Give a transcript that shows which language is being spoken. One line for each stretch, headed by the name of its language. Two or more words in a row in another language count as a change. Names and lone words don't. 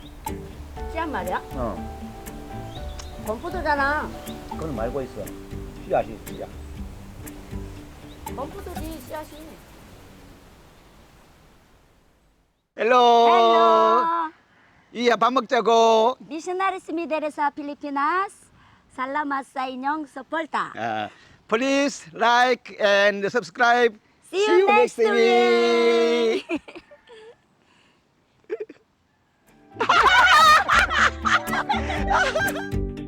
Korean: 씨앗 말이야? 어, 건푸드잖아. 그건 말고 있어. 씨앗이 씨앗. 건푸드지 씨앗이. 헬로. 헬로. 이야 밥 먹자고.
Filipino: Missionaries Mideresa Pilipinas. Salamat sa inyong suporta.
English: Please like and subscribe. See you next week.